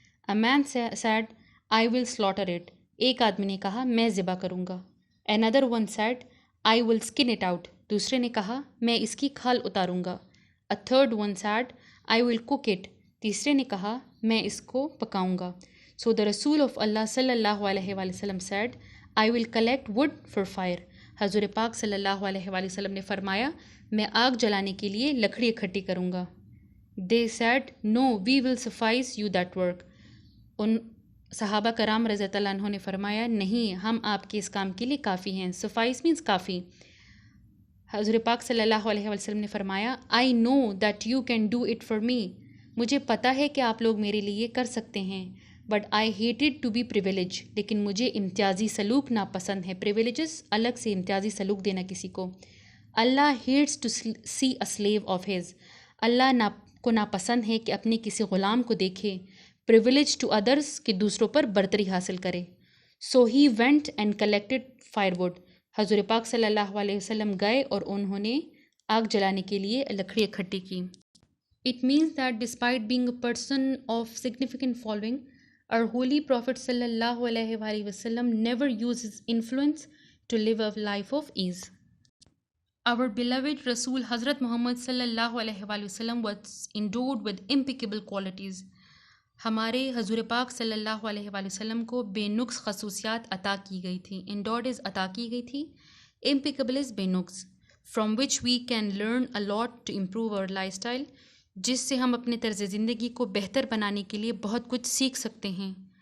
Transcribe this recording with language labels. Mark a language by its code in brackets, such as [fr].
[en] a man said I will slaughter it، [ur] ایک آدمی نے کہا میں ذبح کروں گا. [en] another one said I will skin it out، [ur] دوسرے نے کہا میں اس کی کھال اتاروں گا. [en] a third one said I will cook it، [ur] تیسرے نے کہا میں اس کو پکاؤں گا. [en] so the رسول of Allah صلی اللہ علیہ وآلہ وسلم said I will collect wood for fire، [ur] حضور پاک صلی اللہ علیہ وآلہ وسلم نے فرمایا میں آگ جلانے کے لیے لکڑی اکٹھی کروں گا. [en] they said no we will suffice you that work، [ur] ان صحابہ کرام رضی اللہ عنہ نے فرمایا نہیں ہم آپ کے اس کام کے لیے کافی ہیں. [en] suffice means کافی. [ur] حضور پاک صلی اللہ علیہ وسلم نے فرمایا [en] I know that you can do it for me، [ur] مجھے پتہ ہے کہ آپ لوگ میرے لیے کر سکتے ہیں. [en] but I hated to be privileged، [ur] لیکن مجھے امتیازی سلوک ناپسند ہے. privileges الگ سے امتیازی سلوک دینا کسی کو. اللہ [en] hates to see a slave of his، [ur] اللہ کو ناپسند ہے کہ اپنے کسی غلام کو دیکھے. [en] privilege to others [ur] کہ دوسروں پر برتری حاصل کرے. [en] so he went and collected firewood، [ur] حضور پاک صلی اللہ علیہ وسلم گئے اور انہوں نے آگ جلانے کے لیے لکڑی اکٹھی کی. [en] It means that despite being a person of significant following، our holy Prophet sallallahu alaihi wasallam never uses influence to live a life of ease. Our beloved Rasul Hazrat Muhammad sallallahu alaihi wasallam was endowed with impeccable qualities. [ur] ہمارے حضور پاک صلی اللہ علیہ وآلہ وسلم کو بے نقص خصوصیات عطا کی گئی تھی. endowed is عطا کی گئی تھی، impeccable is بے نقص. [en] from which we can learn a lot to improve our lifestyle، [ur] جس سے ہم اپنے طرز زندگی کو بہتر بنانے کے لیے بہت کچھ سیکھ سکتے ہیں.